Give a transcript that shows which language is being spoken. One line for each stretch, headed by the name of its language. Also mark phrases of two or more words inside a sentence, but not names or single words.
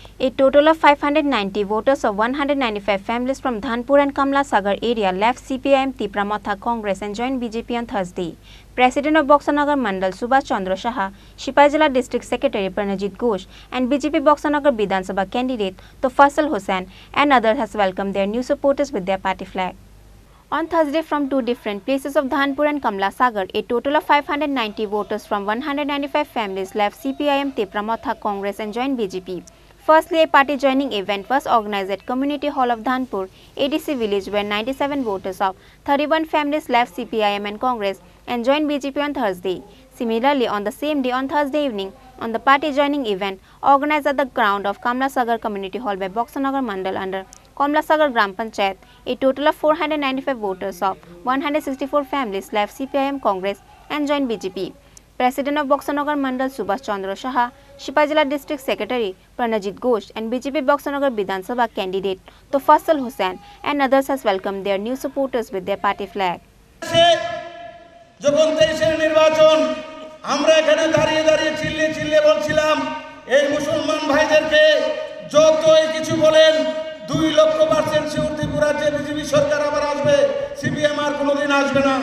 English: A total of 590 voters of 195 families from Dhanpur and Kamlasagar area left CPIM Tipra Motha Congress and joined BJP on Thursday. President of Boxanagar Mandal Subhash Chandra Saha, Sipai Jila District Secretary Pranajit Ghosh and BJP Boxanagar Bidhan Sabha candidate Tofassal Hussain and others has welcomed their new supporters with their party flag. On Thursday, from two different places of Dhanpur and Kamlasagar, a total of 590 voters from 195 families left CPIM Tipra Motha Congress and joined BJP. Firstly, a party joining event was organized at Community Hall of Dhanpur, ADC village, where 97 voters of 31 families left CPIM and Congress and joined BJP on Thursday. Similarly, on the same day on Thursday evening, on the party joining event organized at the ground of Kamlasagar Community Hall by Boxanagar Mandal under Kamlasagar Gram Panchayat, a total of 495 voters of 164 families left CPIM Congress and joined BJP. President of Boxanagar Mandal Subhash Chandra Saha, Sipai Jila District Secretary Pranajit Ghosh and BJP Boxanagar Bidhan Sabha candidate Tofassal Hussain and others has welcomed their new supporters with their party flag.
Bangla: যখন 23-এর নির্বাচন আমরা এখানে দাঁড়িয়ে দাঁড়িয়ে চিল্লিয়ে বলছিলাম এই মুসলমান ভাইদেরকে যতই কিছু বলেন 2,00,000% শিওর ত্রিপুরা যে বিজেপি সরকার আবার আসবে সিপিএম আর কোনোদিন আসবে না।